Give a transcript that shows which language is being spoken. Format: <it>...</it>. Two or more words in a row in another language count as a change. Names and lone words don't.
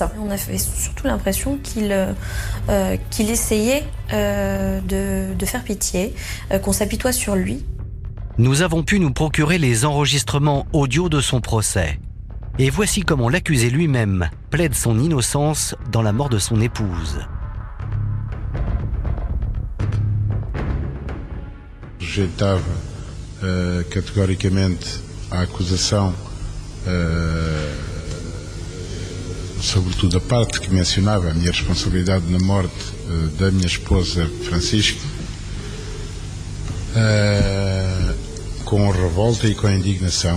<fr>On avait surtout l'impression qu'il essayait de faire pitié, qu'on s'apitoie sur lui. Nous avons pu nous procurer les enregistrements audio de son procès. Et voici comment l'accusé lui-même plaide son innocence dans la mort de son épouse.</fr> <pt>Rejeitava categoricamente a acusação, sobretudo a parte que mencionava a minha responsabilidade na morte da minha esposa Francisca, com revolta e com indignação.</pt>